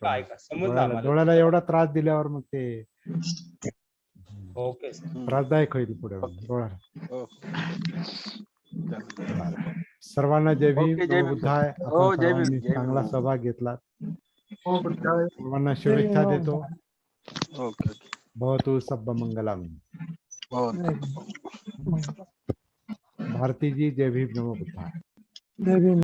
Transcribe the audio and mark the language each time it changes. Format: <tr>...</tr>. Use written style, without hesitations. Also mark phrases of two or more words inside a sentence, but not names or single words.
<mr>डोळ्याला एवढा त्रास दिल्यावर मग ते ओके. त्रासदायक होईल पुढे डोळ्याला. हो. सर्वांना जय भीम, ओके, जय भीम. बुद्धाय. हो, आपण जय भीम, सर्वांनी जय भीम. चांगला सहभाग घेतला. हो, पण काय सर्वांना शुभेच्छा देतो. ओके.</mr> <pi>भवतु सब्ब मंगलम.</pi> <mr>हो. भारतीजी, जय भीम,</mr> <pi>नमो बुद्धाय.</pi> <mr>जय भीम.</mr>